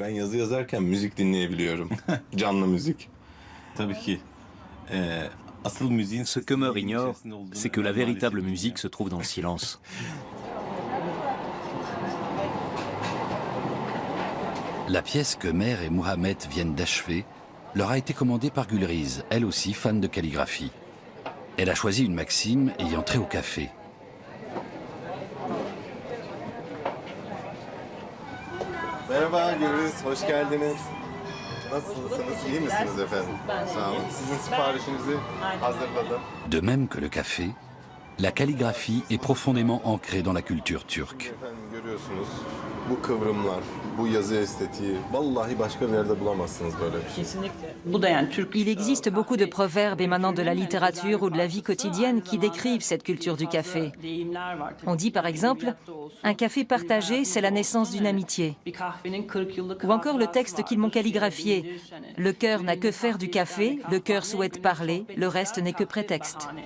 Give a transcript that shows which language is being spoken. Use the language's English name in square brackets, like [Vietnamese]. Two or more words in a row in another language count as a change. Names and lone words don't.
[French] Ce qu'Ömer ignore, c'est que la véritable musique se trouve dans le silence. La pièce que Ömer et Mohamed viennent d'achever leur a été commandée par Gulriz, elle aussi fan de calligraphie. Elle a choisi une maxime ayant trait au café. [Turkish] Merhaba Gülriz, hoş geldiniz. Nasılsınız, iyi misiniz efendim? Sağ olun. Sizin siparişinizi hazırladım. [French] De même que le café, la calligraphie est profondément ancrée dans la culture turque. [Turkish] Efendim görüyorsunuz, bu kıvrımlar, bu yazı estetiği, vallahi başka bir yerde bulamazsınız böyle bir şey. [French] Il existe beaucoup de proverbes émanant de la littérature ou de la vie quotidienne qui décrivent cette culture du café. On dit par exemple « Un café partagé, c'est la naissance d'une amitié ». Ou encore le texte qu'ils m'ont calligraphié « Le cœur n'a que faire du café, le cœur souhaite parler, le reste n'est que prétexte ».